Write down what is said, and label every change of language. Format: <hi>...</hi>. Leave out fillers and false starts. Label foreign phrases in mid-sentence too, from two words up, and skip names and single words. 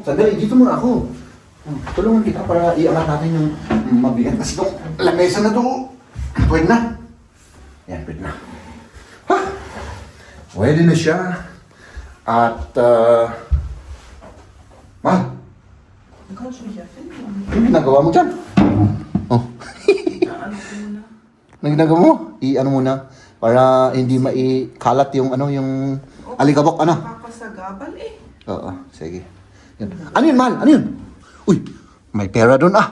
<tl>Sandali, dito muna ako. Tulungan kita para iangat natin yung mabigat. Kasi itong lamesa na to. Pwede na. Yan, pwede na. Ha? Pwede na siya. At, mahal.</tl> <de>Du kannst mich ja finden.</de> <tl>Ano ginagawa mo dyan? Oh. Ano ko muna? Ano ginagawa mo? I-ano muna. Para hindi maikalat yung ano, yung alikabok, ano? Nakakasagapal eh. Oo, sige. Yan. Ano yun, mahal? Ano yun? Uy, may pera doon, ah.</tl>